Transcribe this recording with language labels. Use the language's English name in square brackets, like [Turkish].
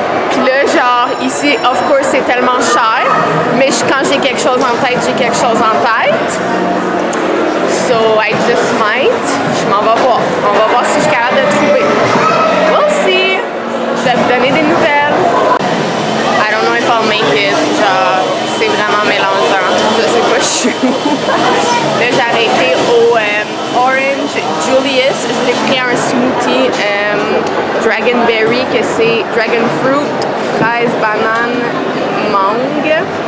[French] Puis là, genre, ici, [English] of course, [French] c'est tellement cher. Mais quand j'ai quelque chose en tête, j'ai quelque chose en tête. [English] So, I just might. [French] Je m'en vais voir. On va voir si je suis capable de trouver. [English] We'll see. [French] Je vais vous donner des nouvelles. [English] I don't know if I'll make it. [French] Genre, c'est vraiment mélangeant. Je sais pas, je suis où. Là, j'ai arrêté au Orange Julius. Je l'ai pris un smoothie Dragonberry, que c'est Dragon Fruit, fraise, banane, mangue.